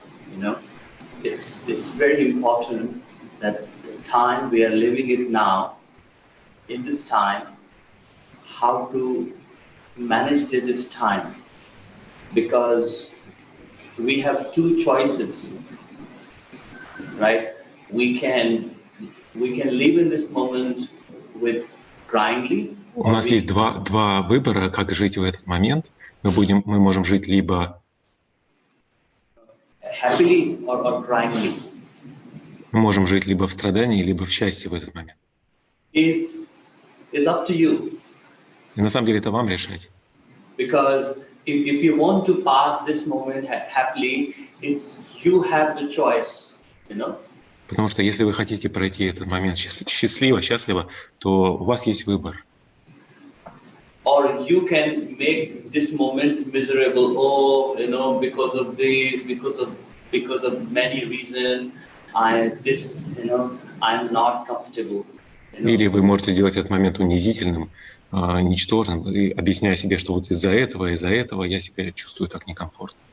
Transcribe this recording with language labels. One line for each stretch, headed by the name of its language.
English: You know, it's very important that the time we are living it now, in this time, how to manage this time, because we have two choices, right? We can live in this moment with grindly.
Russian: У нас есть два выбора, как жить в этот момент. Мы можем жить либо
English: happily or grindly.
Russian: Мы можем жить либо в страдании, либо в счастье в этот момент.
English: Is up to you.
Russian: И на самом деле это вам решать.
English: Because if you want to pass this moment happily, it's you have the choice, you know.
Russian: Потому что если вы хотите пройти этот момент счастливо, то у вас есть выбор.
English: Or you can make this moment miserable. Oh, you know, because of this, because of many reasons, I'm not comfortable. You know?
Russian: Или вы можете сделать этот момент унизительным, ничтожным, и объясняя себе, что вот из-за этого я себя чувствую так некомфортно.